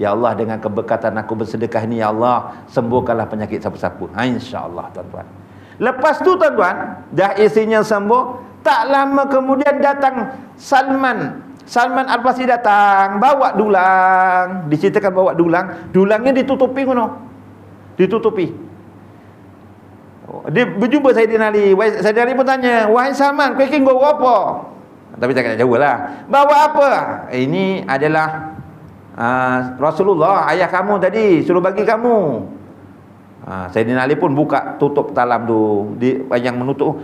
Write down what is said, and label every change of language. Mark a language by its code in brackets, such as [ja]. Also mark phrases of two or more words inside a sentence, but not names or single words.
[ms] Ya Allah, dengan keberkatan aku bersedekah ni, ya Allah, sembuhkanlah penyakit siapa-siapa. InsyaAllah tuan-tuan. Lepas tu tuan-tuan, dah isinya sembuh, tak lama kemudian datang Salman Al-Farisi datang, bawa dulang. Diceritakan bawa dulang. Dulangnya ditutupi kono. Ditutupi. Dia berjumpa Sayyidina Ali. Sayyidina Ali pun tanya, wahai Salman, kau ingin bawa apa? Tapi tak jauh lah. Bawa apa? Ini adalah Rasulullah, ayah kamu tadi suruh bagi kamu. Sayyidina Ali pun buka tutup talam tu yang menutup.